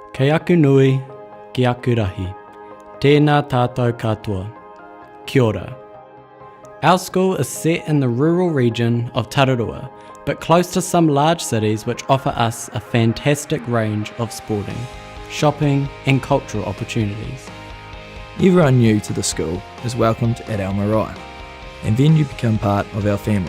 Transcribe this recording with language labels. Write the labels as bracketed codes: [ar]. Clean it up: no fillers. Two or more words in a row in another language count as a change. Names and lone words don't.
[mi] Kei aku nui, ki aku rahi. Tēnā tātou katoa. Kia ora. [en] Our school is set in the rural region of Tararua, but close to some large cities which offer us a fantastic range of sporting, shopping and cultural opportunities. Everyone new to the school is welcomed at our marae, and then you become part of our family.